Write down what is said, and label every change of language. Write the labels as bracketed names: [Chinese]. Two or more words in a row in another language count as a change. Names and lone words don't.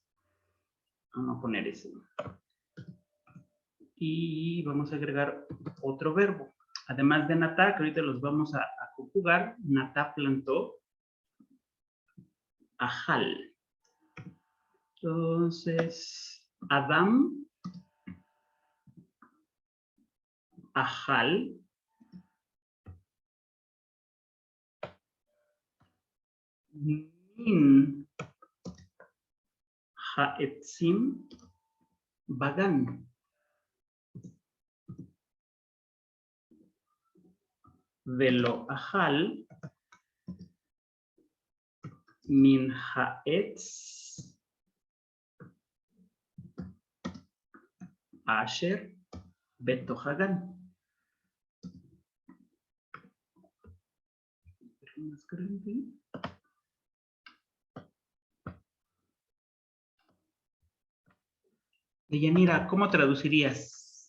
[Spanish] Vamos a poner ese. Y vamos a agregar otro verbo. Además de natá, que ahorita los vamos a conjugar, natá plantó, ajal. Entonces, [Hebrew] אדם אכל מן העצים בגן. ולא אכל מן העץ אשר, בתוך הגן. [Spanish] Más grande. Deyanira, ¿cómo traducirías?